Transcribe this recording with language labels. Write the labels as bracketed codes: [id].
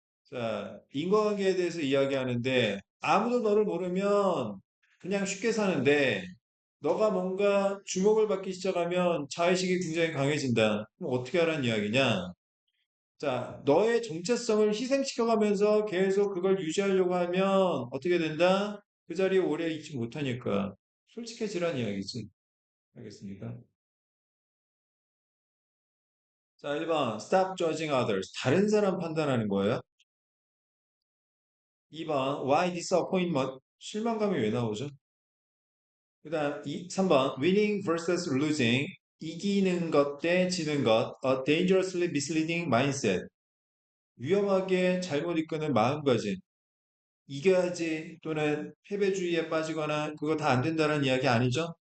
[ko] 자, 인과관계에 대해서 이야기하는데 아무도 너를 모르면 그냥 쉽게 사는데 너가 뭔가 주목을 받기 시작하면 자의식이 굉장히 강해진다. 그럼 어떻게 하라는 이야기냐? 자, 너의 정체성을 희생시켜가면서 계속 그걸 유지하려고 하면 어떻게 된다? 그 자리에 오래 있지 못하니까 솔직해지란 이야기지. 알겠습니까? [en] 자, 1번 Stop judging others. [ko] 다른 사람 판단하는 거예요. 2번 [en] Why disappointment? [ko] 실망감이 왜 나오죠? 그 다음 3번 [en] winning versus losing [ko] 이기는 것 대 지는 것 [en] a dangerously misleading mindset [ko] 위험하게 잘못 이끄는 마음가짐 이겨야지 또는 패배주의에 빠지거나 그거 다 안 된다는 이야기 아니죠?